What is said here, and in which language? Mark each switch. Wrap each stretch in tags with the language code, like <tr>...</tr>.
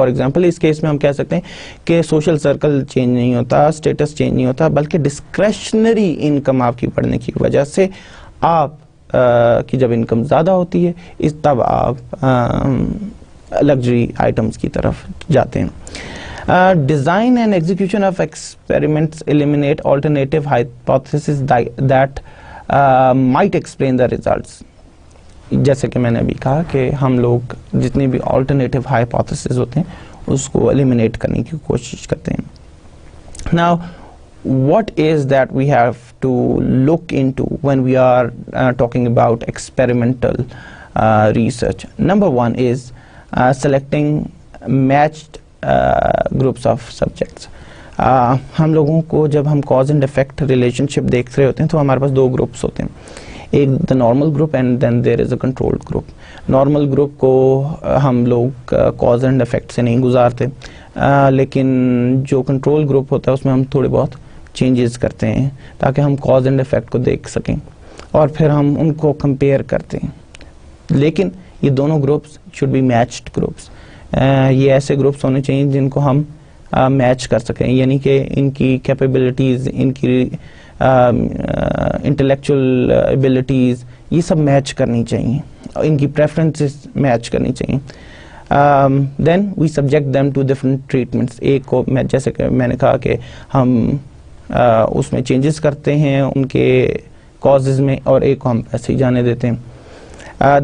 <ur>For example اس case میں ہم کہہ سکتے ہیں کہ سوشل سرکل چینج نہیں ہوتا, اسٹیٹس چینج نہیں ہوتا, بلکہ ڈسکریشنری انکم آپ کی بڑھنے کی وجہ سے آپ کی جب انکم زیادہ ہوتی ہے اس تب آپ لگژری آئٹمس کی طرف جاتے ہیں.</ur> <en>Design and execution of experiments eliminate alternative hypotheses that might explain the results.</en> <ur>جیسے کہ میں نے ابھی کہا کہ ہم لوگ جتنے بھی آلٹرنیٹیو ہائپوتھیسز ہوتے ہیں اس کو ایلیمینیٹ کرنے کی کوشش کرتے ہیں.</ur> <en>Now, what is that we have to look into when we are talking about experimental research? Number one is selecting matched groups of subjects.</en> <ur>ہم لوگوں کو جب ہم کاز اینڈ افیکٹ ریلیشن شپ دیکھ رہے ہوتے ہیں تو ہمارے پاس دو گروپس ہوتے ہیں, ایک</ur> <en>The normal group and then there is a controlled group.</en> <ur>Normal group کو ہم لوگ کاز اینڈ افیکٹ سے نہیں گزارتے, لیکن جو کنٹرول گروپ ہوتا ہے اس میں ہم تھوڑے بہت چینجز کرتے ہیں تاکہ ہم کاز اینڈ افیکٹ کو دیکھ سکیں, اور پھر ہم ان کو کمپیئر کرتے ہیں. لیکن یہ دونوں groups</ur> <en>Should be matched groups.</en> <ur>یہ ایسے گروپس ہونے چاہیے جن کو ہم میچ کر سکیں, یعنی کہ ان کی کیپیبلٹیز, ان کی انٹلیکچوئل ایبلٹیز یہ سب میچ کرنی چاہیے, ان کی پریفرنسز میچ کرنی چاہیے.</ur> <en>Then we subject them to different treatments.</en> <ur>ایک کو جیسے کہ میں نے کہا کہ ہم اس میں چینجز کرتے ہیں ان کے کازز میں, اور ایک کو ہم ایسے ہی جانے دیتے ہیں.</ur>